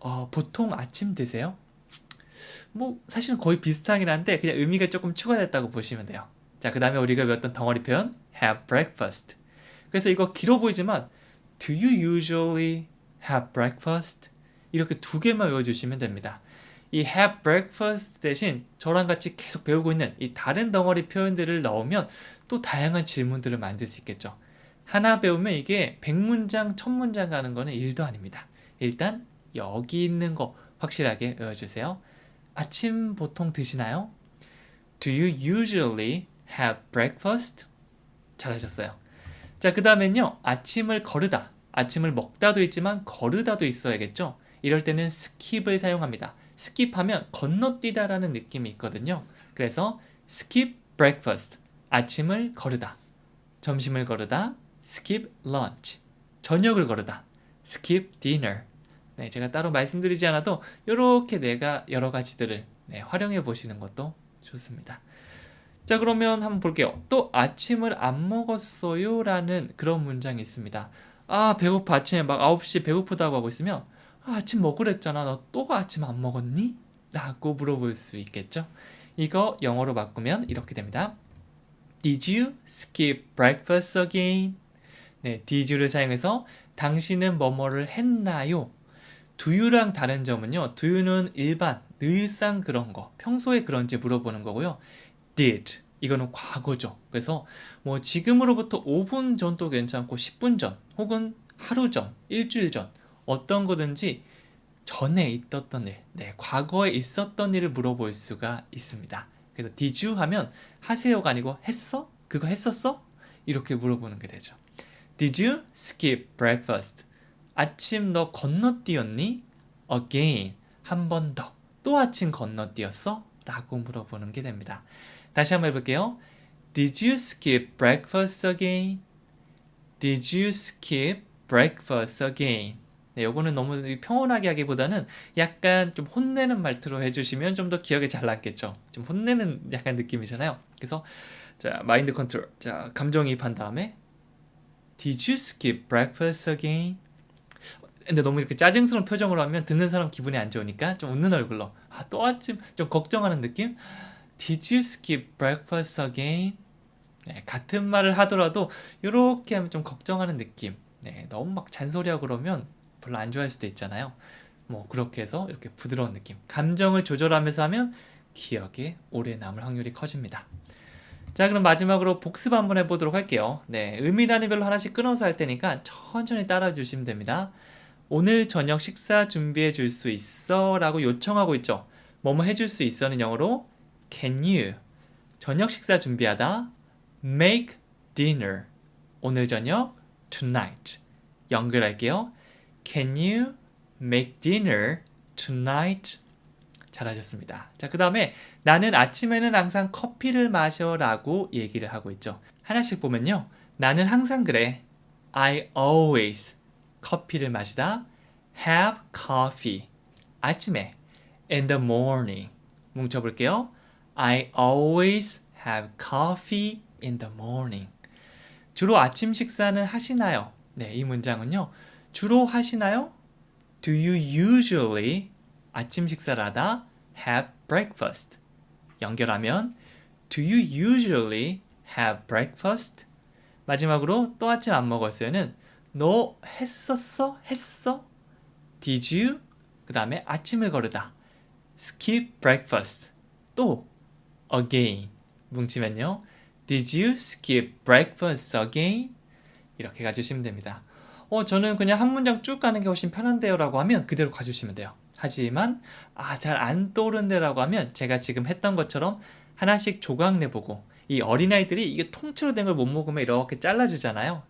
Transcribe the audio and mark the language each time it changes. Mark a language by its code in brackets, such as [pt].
[ko] 보통 아침 드세요? 뭐 사실은 거의 비슷하긴 한데 그냥 의미가 조금 추가됐다고 보시면 돼요. 자, 그 다음에 우리가 배웠던 덩어리 표현 [en] have breakfast. [ko] 그래서 이거 길어 보이지만 [en] do you usually have breakfast? [ko] 이렇게 두 개만 외워주시면 됩니다. 이 [en] have breakfast [ko] 대신 저랑 같이 계속 배우고 있는 이 다른 덩어리 표현들을 넣으면 또 다양한 질문들을 만들 수 있겠죠. 하나 배우면 이게 100문장, 1000문장 가는 거는 일도 아닙니다. 일단 여기 있는 거 확실하게 외워주세요. 아침 보통 드시나요? [en] Do you usually have breakfast? [ko] 잘하셨어요. 자, 그 다음엔요. 아침을 거르다. 아침을 먹다도 있지만 거르다도 있어야겠죠. 이럴 때는 skip을 사용합니다. skip하면 건너뛰다라는 느낌이 있거든요. 그래서 [en] skip breakfast. [ko] 아침을 거르다. 점심을 거르다. [en] skip lunch. [ko] 저녁을 거르다. [en] skip dinner. [ko] 네, 제가 따로 말씀드리지 않아도 이렇게 내가 여러 가지들을 활용해 보시는 것도 좋습니다. 자, 그러면 한번 볼게요. 또 아침을 안 먹었어요 라는 그런 문장이 있습니다. 아, 배고파. 아침에 막 9시 배고프다고 하고 있으면 아침 먹으랬잖아. 너 또 아침 안 먹었니? 라고 물어볼 수 있겠죠. 이거 영어로 바꾸면 이렇게 됩니다. [en] Did you skip breakfast again? [ko] 네, [en] did you [ko] 를 사용해서 당신은 뭐뭐를 했나요? [en] do you [ko] 랑 다른 점은요. [en] do you [ko] 는 일반, 늘상 그런 거, 평소에 그런지 물어보는 거고요. did, 이거는 과거죠. 그래서 뭐 지금으로부터 5분 전도 괜찮고 10분 전, 혹은 하루 전, 일주일 전 어떤 거든지 전에 있었던 일, 과거에 있었던 일을 물어볼 수가 있습니다. 그래서 [en] did you [ko] 하면 하세요가 아니고 했어? 그거 했었어? 이렇게 물어보는 게 되죠. [en] Did you skip breakfast? [ko] 아침 너 건너뛰었니? [en] Again. [ko] 한 번 더. 또 아침 건너뛰었어? 라고 물어보는 게 됩니다. 다시 한번 해볼게요. [en] Did you skip breakfast again? Did you skip breakfast again? [ko] 네, 요거는 너무 평온하게 하기보다는 약간 좀 혼내는 말투로 해주시면 좀 더 기억에 잘 남겠죠. 좀 혼내는 약간 느낌이잖아요. 그래서 자, 마인드 컨트롤. 자, 감정이입한 다음에 [en] Did you skip breakfast again? [ko] 근데 너무 이렇게 짜증스러운 표정으로 하면 듣는 사람 기분이 안 좋으니까 좀 웃는 얼굴로 또 아침 좀 걱정하는 느낌? [en] Did you skip breakfast again? [ko] 네, 같은 말을 하더라도 이렇게 하면 좀 걱정하는 느낌. 네, 너무 막 잔소리하고 그러면 별로 안 좋아할 수도 있잖아요. 뭐 그렇게 해서 이렇게 부드러운 느낌. 감정을 조절하면서 하면 기억에 오래 남을 확률이 커집니다. 자, 그럼 마지막으로 복습 한번 해보도록 할게요. 네, 의미 단위별로 하나씩 끊어서 할 테니까 천천히 따라해 주시면 됩니다. 오늘 저녁 식사 준비해 줄 수 있어? 라고 요청하고 있죠. 뭐뭐 해줄 수 있어는 영어로 [en] Can you? [ko] 저녁 식사 준비하다 [en] Make dinner. [ko] 오늘 저녁 tonight. 연결할게요. [en] Can you make dinner tonight? [ko] 잘하셨습니다. 자, 그 다음에 나는 아침에는 항상 커피를 마셔 라고 얘기를 하고 있죠. 하나씩 보면요. 나는 항상 그래. [en] I always [ko] 커피를 마시다. [en] Have coffee. [ko] 아침에. [en] In the morning. [ko] 뭉쳐볼게요. [en] I always have coffee in the morning. [ko] 주로 아침 식사는 하시나요? 네, 이 문장은요. 주로 하시나요? [en] Do you usually [ko] 아침 식사를 하다 [en] have breakfast? [ko] 연결하면 [en] Do you usually have breakfast? [ko] 마지막으로 또 아침 안 먹었어요는 너 했었어? 했어? [en] Did you? [ko] 그 다음에 아침을 거르다 [en] skip breakfast. [ko] 또 again 뭉치면요. [en] Did you skip breakfast again? [ko] 이렇게 가주시면 됩니다. 저는 그냥 한 문장 쭉 가는 게 훨씬 편한데요 라고 하면 그대로 가주시면 돼요. 하지만 잘 안 떠오른데 라고 하면 제가 지금 했던 것처럼 하나씩 조각 내보고 이 어린아이들이 이게 통째로 된 걸 못 먹으면 이렇게 잘라주잖아요.